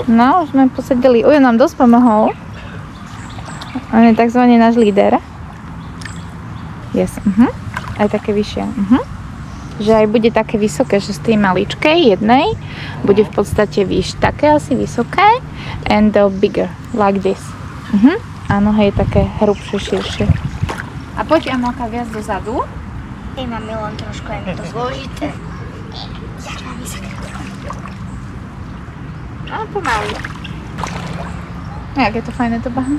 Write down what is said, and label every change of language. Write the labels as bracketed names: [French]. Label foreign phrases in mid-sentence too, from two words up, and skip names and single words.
[Slovak] No, už sme posadili. Ujo nám dosť pomohol. On je takzvaný náš líder. Yes, aj také vyššie. Že aj bude také vysoké, že z tej maličkej jednej bude v podstate také asi vysoké [English] and bigger, like this. [Slovak] A noha je také hrubšie, širšie. A poď, Amelka, viac dozadu. Hej, mami, len trošku je mi to zložité. A pomaly. Jak je to fajné to bahno?